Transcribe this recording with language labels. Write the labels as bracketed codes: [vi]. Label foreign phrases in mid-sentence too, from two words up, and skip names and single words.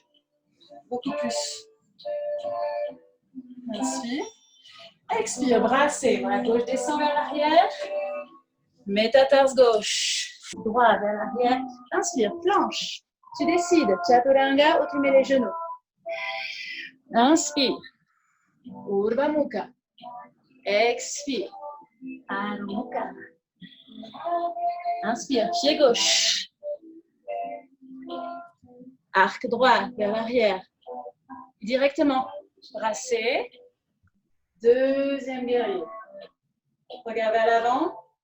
[fr] Beaucoup plus. Inspire. Expire, brassez. Bras gauche descend vers l'arrière. Métatarse gauche. Droit vers l'arrière. Inspire, planche. Tu décides. Chaturanga ou tu mets les genoux. Inspire. [sa] Urdhva Mukha. Expire. Adho Mukha. [fr] Inspire, pied gauche. Arc droit vers l'arrière. Directement. Brassez. Deuxième guerrier. Regarde vers l'avant.